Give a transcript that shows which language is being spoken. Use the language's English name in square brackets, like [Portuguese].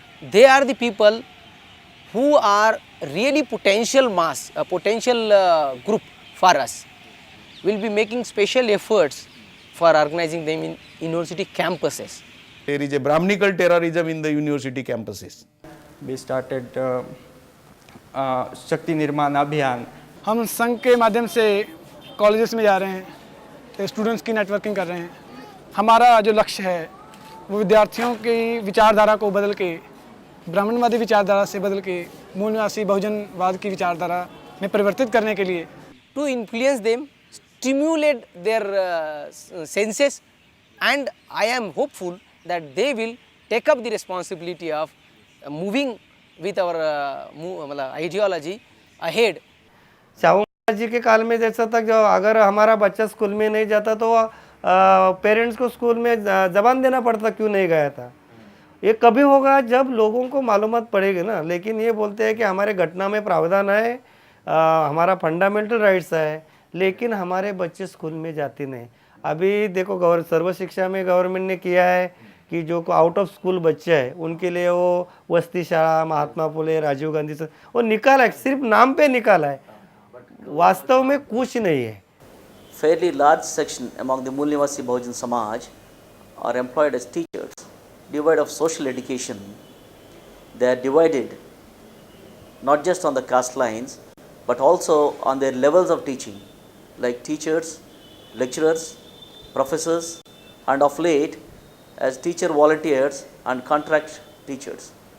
[English] They are the people who are really potential mass, a potential group for us. We'll be making special efforts for organizing them in university campuses. There is a Brahminical terrorism in the university campuses. We started शक्ति निर्माण अभियान। [Hindi] हम संघ के माध्यम से colleges में जा रहे हैं, स्टूडेंट्स की नेटवर्किंग कर रहे हैं। हमारा जो लक्ष्य है वो विद्यार्थियों की विचारधारा को बदल के ब्राह्मणवादी विचारधारा से बदल के मूल निवासी बहुजनवाद की विचारधारा में परिवर्तित करने के लिए [English] to influence them, stimulate their senses, and I am hopeful that they will take up the responsibility of moving with our ideology ahead. [Hindi] Shahu ji के काल में जैसा था, जो अगर हमारा बच्चा स्कूल में नहीं जाता तो पेरेंट्स को स्कूल में जबान देना पड़ता क्यों नहीं गया था। ये कभी होगा जब लोगों को मालूमात पड़ेगी ना, लेकिन ये बोलते हैं कि हमारे घटना में प्रावधान है, हमारा फंडामेंटल राइट्स है, लेकिन हमारे बच्चे स्कूल में जाते नहीं। अभी देखो सर्व शिक्षा में गवर्नमेंट ने किया है कि जो आउट ऑफ स्कूल बच्चे हैं उनके लिए वो वस्ती शाला, महात्मा फुले, राजीव गांधी से वो निकाला है, सिर्फ नाम पे निकाला है, वास्तव में कुछ नहीं है। [English] Fairly large section among the Mool Nivasi Bahujan Samaj are employed as teachers, devoid of social education. They are divided not just on the caste lines but also on their levels of teaching, like teachers, lecturers, professors, and of late as teacher volunteers and contract teachers.